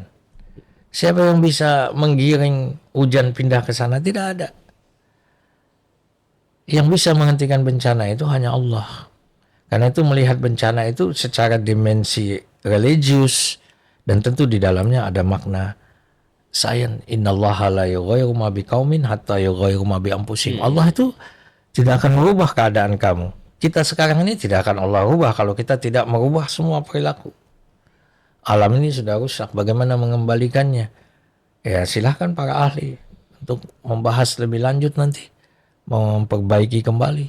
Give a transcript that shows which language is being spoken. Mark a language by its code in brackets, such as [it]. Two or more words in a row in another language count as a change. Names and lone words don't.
[id] Siapa yang bisa menggiring hujan pindah ke sana? Tidak ada. Yang bisa menghentikan bencana itu hanya Allah. Karena itu melihat bencana itu secara dimensi religius, dan tentu di dalamnya ada makna sains. [ar] إن الله لا يغير ما بقوم حتى يغيروا ما بأنفسهم. [id] Allah itu tidak akan merubah keadaan kamu. Kita sekarang ini tidak akan Allah rubah kalau kita tidak merubah semua perilaku. Alam ini sudah rusak, bagaimana mengembalikannya? Ya silahkan para ahli untuk membahas lebih lanjut nanti, memperbaiki kembali.